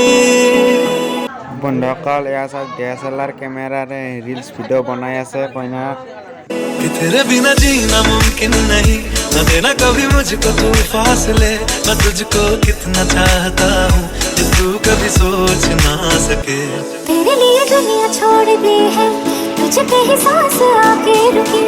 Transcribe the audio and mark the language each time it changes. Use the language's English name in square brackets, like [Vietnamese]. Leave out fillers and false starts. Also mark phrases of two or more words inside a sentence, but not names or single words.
[Assamese] बंधुসকল এয়া চাওক DSLR কেমেৰাৰে [English] reels video' [Assamese] বনাই আছে কইনা। [Hindi] कि तेरे बिना जीना मुमकिन नहीं, न देना कभी मुझको तू फासले। मैं तुझको कितना चाहता हूँ कि तू कभी सोच ना सके। तेरे लिए दुनिया छोड़ दी है, तुझे पे ही सांस आके रुकी।